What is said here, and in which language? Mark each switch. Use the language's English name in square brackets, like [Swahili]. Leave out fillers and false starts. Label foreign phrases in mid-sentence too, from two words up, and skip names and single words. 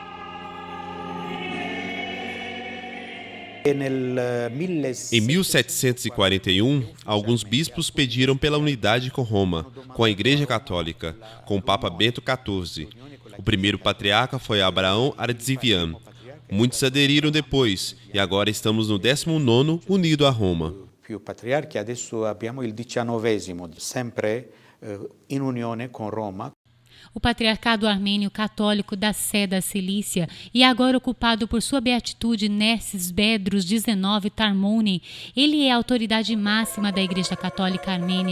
[Portuguese] Em 1741, alguns bispos pediram pela unidade com Roma, com a Igreja Católica, com o Papa Bento XIV. O primeiro patriarca foi Abraão Ardzivian. Muitos aderiram depois, e agora estamos no 19º unido a Roma. [Italian] Più patriarchi, adesso abbiamo il 19º, sempre in unione con Roma. [Portuguese] O patriarcado armênio católico da Sé da Cilícia e agora ocupado por sua beatitude Nerses Bedros XIX Tarmoni, ele é a autoridade máxima da Igreja Católica Armênia.